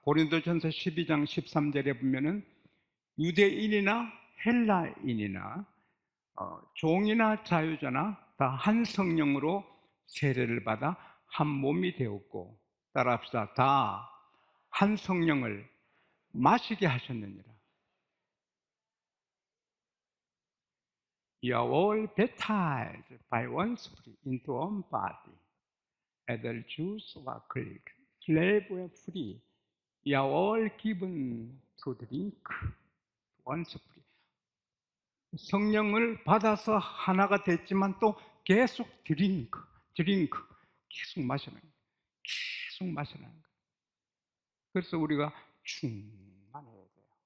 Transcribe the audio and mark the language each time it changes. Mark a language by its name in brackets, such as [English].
[Korean] 고린도전서 12장 13절에 보면은 유대인이나 헬라인이나 종이나 자유자나 다 한 성령으로 세례를 받아 한 몸이 되었고, 따라합시다. 다 한 성령을 마시게 하셨느니라. [English] You are all baptized by one Spirit into one body, either Jews or Greek, slave or free. You are all given to drink one Spirit. [Korean] 성령을 받아서 하나가 됐지만 또 계속 드링크, 계속 마시는 거예요. 계속 마시는 거예요. 그래서 우리가 충만해야 돼요.